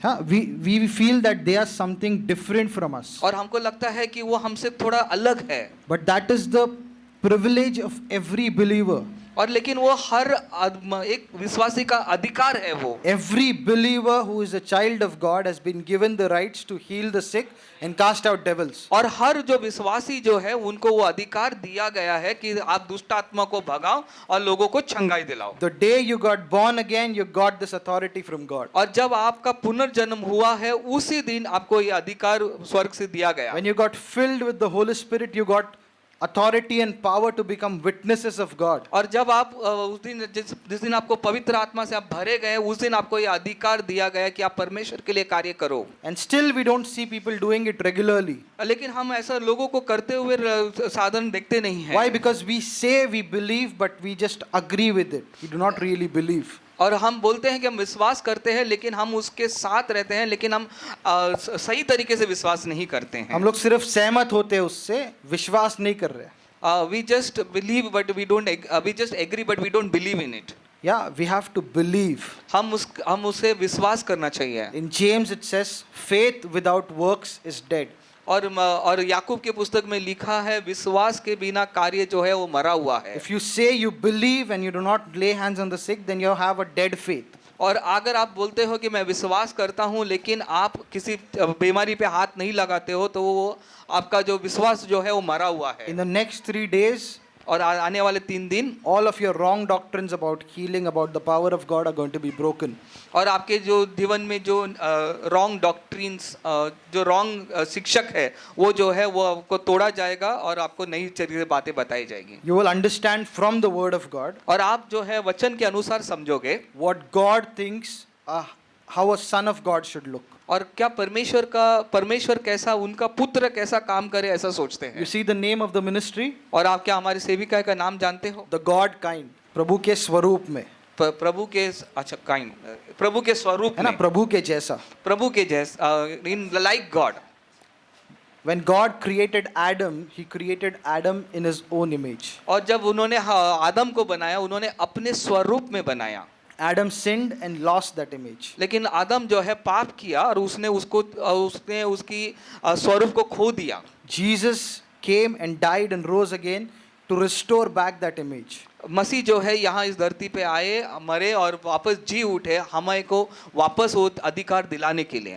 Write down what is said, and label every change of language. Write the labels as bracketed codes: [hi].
[en] हाँ, we feel that they are something different from us. [hi] और हमको लगता है कि वो हमसे थोड़ा अलग है। [en] But that is the privilege of every believer. [hi] और लेकिन वो हर एक विश्वासी का अधिकार है वो। [en] Every believer who is a child of God has been given the rights to heal the sick and cast out devils. [hi] और हर जो विश्वासी जो है उनको वो अधिकार दिया गया है कि आप दुष्ट आत्मा को भगाओ और लोगों को चंगाई दिलाओ। [en] The day you got born again, you got this authority from God. [hi] और जब आपका पुनर्जन्म हुआ है उसी दिन आपको ये अधिकार स्वर्ग से दिया गया। [en] When you got filled with the Holy Spirit, you got authority and power to become witnesses of God. [hi] और जब आप उस दिन जिस दिन आपको पवित्र आत्मा से आप भरे गए उस दिन आपको ये अधिकार दिया गया कि आप परमेश्वर के लिए कार्य करो। [en] And still we don't see people doing it regularly. [hi] लेकिन हम ऐसा लोगों को करते हुए साधन देखते नहीं हैं। [en] Why? Because we say we believe, but we just agree with it. We do not really believe. [hi] और हम बोलते हैं कि हम विश्वास करते हैं लेकिन हम उसके साथ रहते हैं लेकिन हम सही तरीके से विश्वास नहीं करते हैं। हम लोग सिर्फ सहमत होते हैं उससे, विश्वास नहीं कर रहे। [en] we just believe but we don't we just agree but we don't believe in it. Yeah, we have to believe. [hi] हम उसे विश्वास करना चाहिए। [en] In James it says, faith without works is dead. [hi] और याकूब के पुस्तक में लिखा है विश्वास के बिना कार्य जो है वो मरा हुआ है। [en] If you say you believe and you do not lay hands on the sick, then you have a dead faith. [hi] और अगर आप बोलते हो कि मैं विश्वास करता हूँ लेकिन आप किसी बीमारी पे हाथ नहीं लगाते हो तो वो आपका जो विश्वास जो है वो मरा हुआ है। [en] In the next 3 days, [hi] और आने वाले 3 दिन [en] all of your wrong doctrines about healing, about the power of God are going to be broken. [hi] और आपके जो जीवन में जो रॉन्ग डॉक्ट्रिन्स जो रॉन्ग शिक्षक है वो जो है वो आपको तोड़ा जाएगा और आपको नई तरीके से बातें बताई जाएगी। [en] You will understand from the word of God [hi] और आप जो है वचन के अनुसार समझोगे [en] what God thinks, how a son of God should look. [hi] और क्या परमेश्वर कैसा उनका पुत्र कैसा काम करे ऐसा सोचते हैं। [en] You see the name of the ministry? [hi] और आप क्या हमारे सेविका का नाम जानते हो? [en] The God kind. [hi] प्रभु के स्वरूप में, प्रभु के अच्छा काइंड प्रभु के स्वरूप है ना, में, प्रभु के जैसा। प्रभु के जैसा [en] इन like God. When God created Adam, he created Adam in his own image. [hi] और जब उन्होंने आदम को बनाया उन्होंने अपने स्वरूप में बनाया। [en] Adam sinned and lost that image. [hi] लेकिन आदम जो है पाप किया और उसने उसकी स्वरूप को खो दिया। [en] Jesus came and died and rose again to restore back that image. [hi] मसीह जो है यहाँ इस धरती पे आए, मरे और वापस जी उठे हमें को वापस वो अधिकार दिलाने के लिए।